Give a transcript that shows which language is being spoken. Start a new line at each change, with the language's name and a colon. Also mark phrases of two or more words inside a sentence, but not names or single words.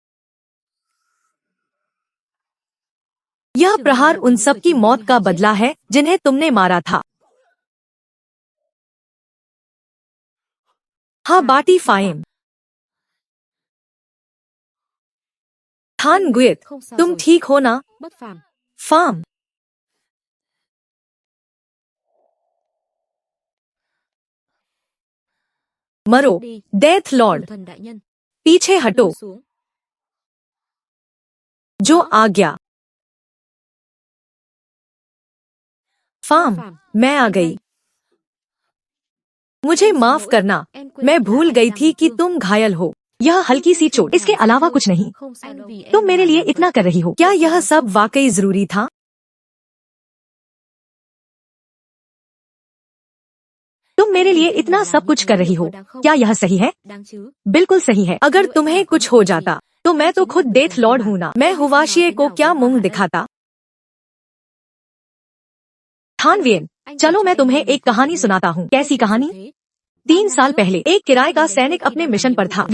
Hindi: यह प्रहार उन सब की मौत का बदला है जिन्हें तुमने मारा था। हाँ बाटी फाइम। थान गुएत, तुम ठीक हो ना?
Vietnamese: bất phàm.
Hindi: फार्म। मरो,
Vietnamese: Đi,
Hindi: डेथ लॉर्ड।
Vietnamese: thần đại nhân.
Hindi: पीछे हटो।
Vietnamese: Lùi xuống.
Hindi: जो आ गया। फार्म,
Vietnamese: Phạm.
Hindi: मैं आ
Vietnamese: Em
Hindi: गई।
Vietnamese: đây.
Hindi: मुझे माफ करना,
Vietnamese: Em quên
Hindi: मैं
Vietnamese: là
Hindi: भूल
Vietnamese: em
Hindi: गई
Vietnamese: đang
Hindi: थी
Vietnamese: bị
Hindi: कि
Vietnamese: thương.
Hindi: तुम घायल हो। यह हल्की सी चोट, इसके अलावा कुछ नहीं।
Vietnamese: Không sao đâu. Vì
Hindi: तुम
Vietnamese: em
Hindi: मेरे
Vietnamese: mà
Hindi: लिए
Vietnamese: làm
Hindi: इतना
Vietnamese: vậy.
Hindi: कर रही हो, क्या यह सब वाकई जरूरी था? तुम मेरे लिए इतना सब कुछ कर रही हो, क्या यह सही है?
Vietnamese: Đáng chứ.
Hindi: बिल्कुल सही है। अगर तुम्हें कुछ हो जाता तो मैं तो खुद डेथ लॉर्ड हूँ ना। मैं हुवाशिये को क्या मुंह दिखाता? थानवियन, चलो मैं तुम्हें एक कहानी सुनाता हूँ। कैसी कहानी? 3 साल पहले एक किराए का सैनिक अपने मिशन पर था।